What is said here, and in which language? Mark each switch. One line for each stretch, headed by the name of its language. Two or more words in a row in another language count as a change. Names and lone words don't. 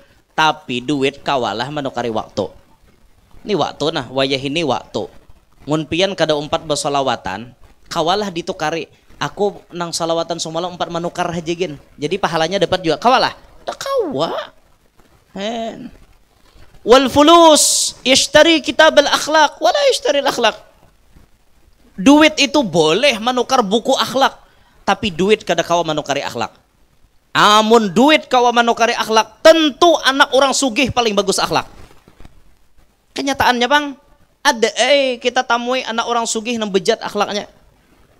Banjar: Tapi duit kawalah menukari waktu. Ini waktu nah, wayah ini waktu. Mun pian kada 4 bersolawatan, kawalah ditukari. Aku nang salawatan semalam 4 menukar aja gin. Jadi pahalanya dapat juga. Kawalah. Tak kawa.
Arabic: والفلوس يشتري كتاب الأخلاق ولا يشتري الأخلاق.
Banjar: Duit itu boleh menukar buku akhlak, tapi duit kada kawa menukari akhlak. Amun duit kawa menukari akhlak, tentu anak orang sugih paling bagus akhlak. Kenyataannya bang, ada kita tamui anak orang sugih yang bejat akhlaknya.